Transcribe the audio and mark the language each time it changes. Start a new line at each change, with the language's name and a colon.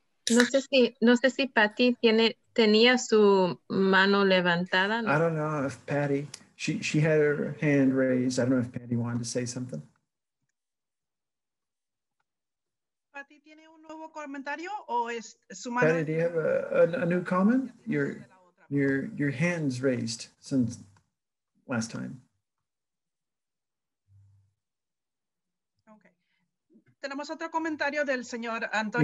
Spanish: No sé si Patty tenía su mano levantada.
English: I don't know if Patty, she had her hand raised. I don't know if Patty wanted to say something.
Spanish: Patty, ¿tiene un nuevo comentario o es su mano?
English: Patty, do you have a new comment? Your hand's raised since last time. Okay.
Spanish: Tenemos otro comentario del señor Antonio.